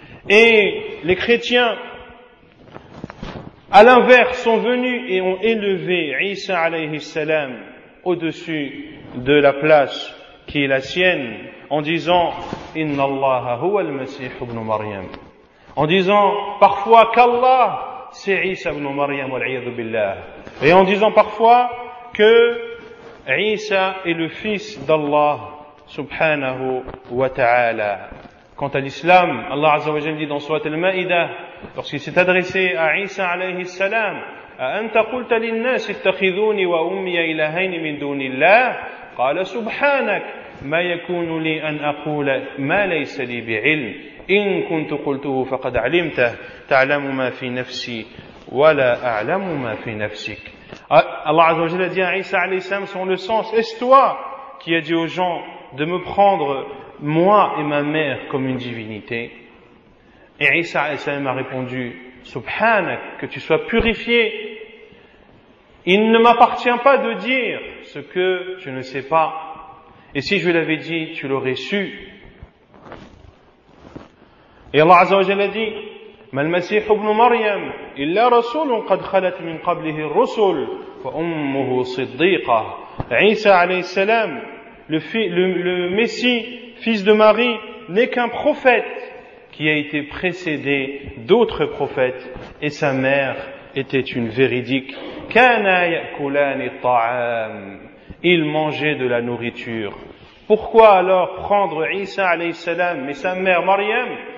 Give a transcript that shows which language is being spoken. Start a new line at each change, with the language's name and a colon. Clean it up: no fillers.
French: Et les chrétiens, à l'inverse, sont venus et ont élevé Isa alayhi salam au-dessus de la place qui est la sienne, en disant
Arabic: Inna Allah huwa al-Masih ibn Maryam,
French: en disant parfois qu'Allah c'est Isa ibn Maryam wal-'iyadhu billah, et en disant parfois que Isa est le fils d'Allah subhanahu wa ta'ala. Quant à l'islam, Allah azza wa jalla dit dans Surat al-Ma'idah, lorsqu'il s'est adressé à Isa alayhi salam,
Arabic: أأنت قلت للناس اتخذوني وأمي إلهين من دون الله قال سبحانك ما يكون لي أن أقول ما ليس لي بعلم إن كنت قلته فقد علمته تعلم ما في نفسي ولا أعلم ما في نفسك.
French: Allah Azza wa Jalla dit à Isa alayhi salam selon le sens, est-ce toi qui as dit aux gens de me prendre moi et ma mère comme une divinité? Et Isa alayhi salam a répondu Subhanak, que tu sois purifié. Il ne m'appartient pas de dire ce que je ne sais pas. Et si je l'avais dit, tu l'aurais su. Et Allah Azza wa Jalla dit
Arabic: ما المسيح ابن مريم إلا رسول قد خلت من قبله الرسل وأمه صديقة.
French: Isa alayhi salam, le Messie, fils de Marie, n'est qu'un prophète qui a été précédé d'autres prophètes, et sa mère était une véridique.
Arabic: Kana ya'kulani at-ta'am.
French: Il mangeait de la nourriture. Pourquoi alors prendre Isa alayhi salam et sa mère Maryam